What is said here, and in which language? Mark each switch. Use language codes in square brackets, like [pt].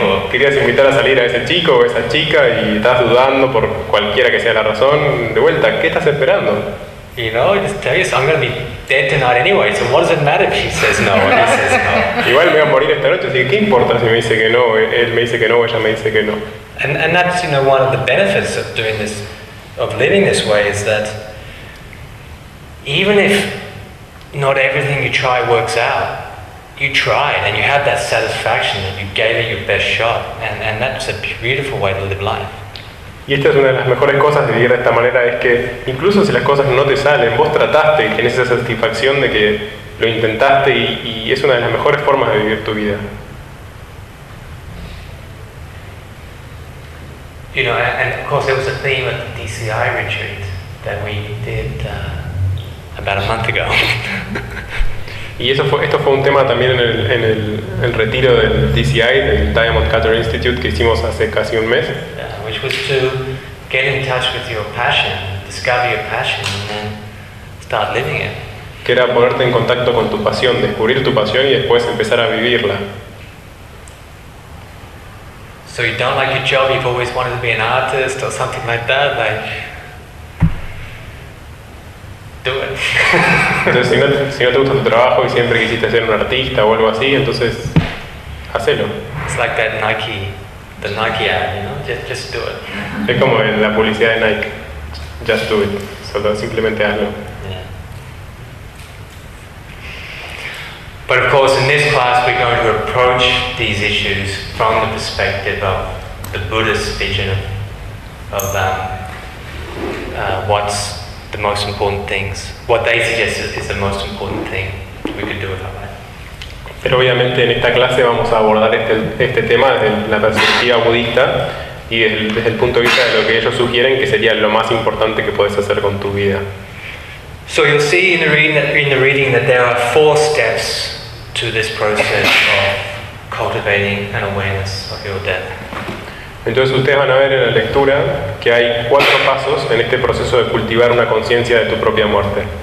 [es] querías invitar a salir a ese chico o esa chica y estás dudando por cualquiera que sea la razón. De vuelta, ¿qué estás esperando? [en] You know, just tell yourself, I'm going to be dead tonight anyway, so what does it matter if she says no or he says no? [es] Igual me voy a morir esta noche, así que ¿qué importa si me dice que no, él me dice que no o ella me dice que no? [en] And that's, you know, one of the benefits of doing this, of living this way, is that even if not everything you try works out, you tried and you had that satisfaction that you gave it your best shot, and that's a beautiful way to live life. [es] Y esta es una de las mejores cosas de vivir de esta manera, es que incluso si las cosas no te salen, vos trataste y tenés esa satisfacción de que lo intentaste, y es una de las mejores formas de vivir tu vida. [en] You know, and of course there was a theme at the DCI retreat that we did about a month ago. [es] Y esto fue un tema también en el retiro del DCI, del [en] Diamond Cutter Institute, [es] que hicimos hace casi un mes. [en] Which was to get in touch with your passion, discover your passion, and then start living it. [es] Que era ponerte en contacto con tu pasión, descubrir tu pasión y después empezar a vivirla. [en] So you don't like your job, you've always wanted to be an artist or something like that, like... Do it. [es] Entonces si no te gusta tu trabajo y siempre quisiste ser un artista o algo así, entonces... Hacelo. [en] It's like that Nike... The Nike ad, you know, just do it. [es] Es como en la publicidad de Nike. [en] Just do it. [es] Solo simplemente hazlo. But of course, in this class, we're going to approach these issues from the perspective of the Buddhist vision of what's the most important things. What they suggest is the most important thing we could do with our life. Pero obviamente en esta clase vamos a abordar este tema desde la perspectiva budista y desde el punto de vista de lo que ellos sugieren que sería lo más importante que puedes hacer con tu vida. So you'll see in the reading that there are four steps to this process of cultivating an awareness of your death. Entonces ustedes van a ver en la lectura que hay cuatro pasos en este proceso de cultivar una conciencia de tu propia muerte.